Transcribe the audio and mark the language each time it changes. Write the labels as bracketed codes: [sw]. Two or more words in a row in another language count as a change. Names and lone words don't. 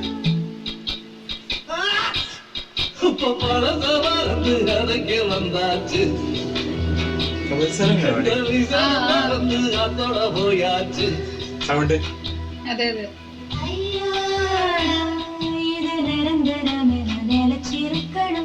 [ta] பழச மறந்து அதுக்கு வந்தாச்சு மறந்து அதோட போயாச்சு [ml] സൗണ്ട് അതെ അതെ [ta] இது நிரந்தரமென நிலச்சிருக்கணும்.